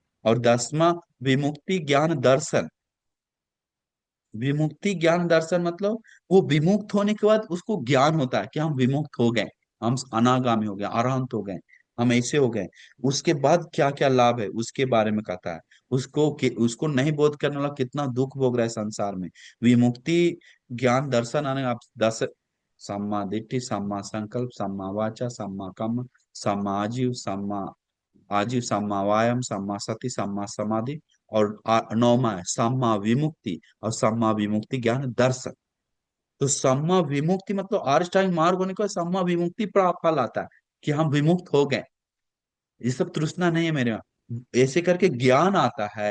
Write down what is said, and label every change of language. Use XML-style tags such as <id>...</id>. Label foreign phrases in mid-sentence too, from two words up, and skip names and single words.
<hi>और 10वां, विमुक्ति ज्ञान दर्शन। विमुक्ति ज्ञान दर्शन मतलब, वो विमुक्त होने के बाद उसको ज्ञान होता है कि हम विमुक्त हो गए, हम अनागामी हो गए, अरहंत हो गए, हम ऐसे हो गए। उसके बाद क्या क्या लाभ है उसके बारे में कहता है। उसको नहीं बोध करने वाला कितना दुख भोग रहा है संसार में। विमुक्ति ज्ञान दर्शन आने, आप दस,</hi> <pi>सम्मा दिट्ठि, सम्मा संकल्प, सम्मा वाचा, सम्मा कम्म, सम्मा आजीव, सम्मा आजीव, सम्मा वायाम, सम्मा सति, सम्मा समाधि।</pi> <hi>और नौमा है</hi> <pi>सम्मा विमुक्ति,</pi> <hi>और</hi> <pi>सम्मा विमुक्ति</pi> <hi>ज्ञान दर्शन। तो</hi> <pi>सम्मा विमुक्ति</pi> <hi>मतलब आर्ष्टांग मार्ग होने के बाद</hi> <pi>सम्मा विमुक्ति फल</pi> <hi>आता है, कि हम विमुक्त हो गए, ये सब तृष्णा नहीं है मेरे में, ऐसे करके ज्ञान आता है।</hi>